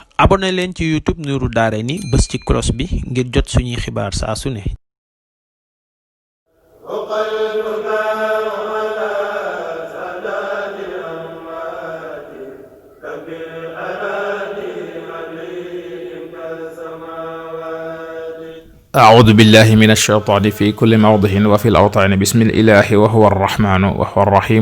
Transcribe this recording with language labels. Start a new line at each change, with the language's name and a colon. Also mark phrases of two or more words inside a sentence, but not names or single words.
Wolof: abonné leen ci YouTube Nourou dareyni bës ci cloche bi ngir jot suñuy xibaar saa su ne.
Arabic: أعوذ بالله من الشيطان في كل موضع وفي الأوطان بسم الإله وهو الرحمن وهو الرحيم